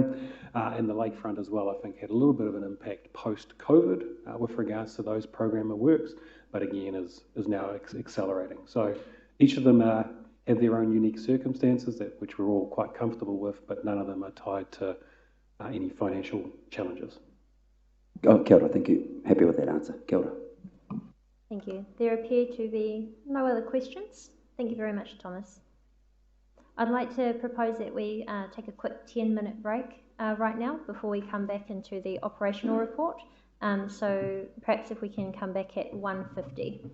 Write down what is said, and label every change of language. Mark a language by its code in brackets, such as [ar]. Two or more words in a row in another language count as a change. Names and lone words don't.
[en] And the lakefront as well, I think, had a little bit of an impact post-COVID with regards to those programme of works, but again is now accelerating. So each of them have their own unique circumstances, which we're all quite comfortable with, but none of them are tied to any financial challenges. [mi] Oh, kia ora, [en] thank you. Happy with that answer. [mi] Kia ora. [en] Thank you. There appear to be no other questions. Thank you very much, Thomas. I'd like to propose that we take a quick 10-minute break right now before we come back into the operational report. So perhaps if we can come back at 1:50.